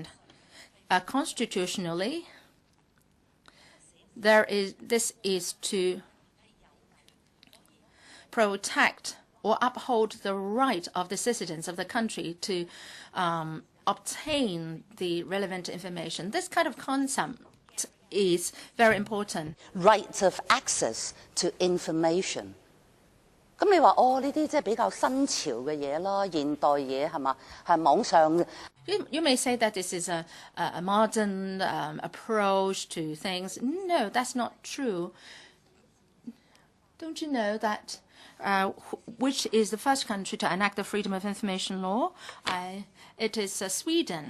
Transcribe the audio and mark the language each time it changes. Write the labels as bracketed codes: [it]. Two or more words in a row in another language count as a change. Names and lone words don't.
[en] Constitutionally, this is to protect or uphold the right of the citizens of the country to obtain the relevant information. This kind of concept is very important. Right of access to information. [yue] 咁你話呢啲即係比較新潮嘅嘢啦，現代嘢係嘛？係網上。 [en] You may say that this is a modern approach to things. No, that's not true. Don't you know that which is the first country to enact the Freedom of Information Law? It is Sweden.